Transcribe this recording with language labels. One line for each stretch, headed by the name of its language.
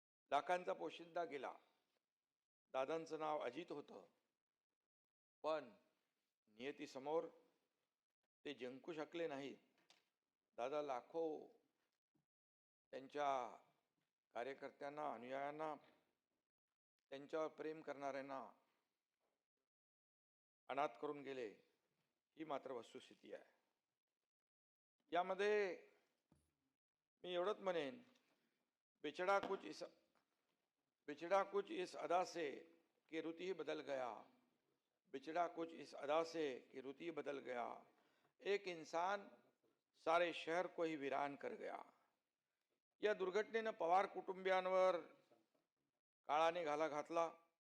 Marathi: लाखांचा पोशिंदा गेला. दादांचं नाव अजित होतं, पण नियतीसमोर ते जिंकू शकले नाहीत. दादा लाखो त्यांच्या कार्यकर्त्यांना, अनुयायांना, त्यांच्यावर प्रेम करणाऱ्यांना अनाथ करून गेले. ही मात्र वस्तुस्थिती आहे. यामध्ये मी एवढंच म्हणेन,
Hindi: बिछड़ा कुछ इस अदा से कि रुत ही बदल गया, बिछड़ा कुछ इस अदा से कि रुत ही बदल गया, एक इंसान सारे शहर को ही वीरान कर गया.
Marathi: या दुर्घटनेनं पवार कुटुंबियांवर काळाने घाला घातला.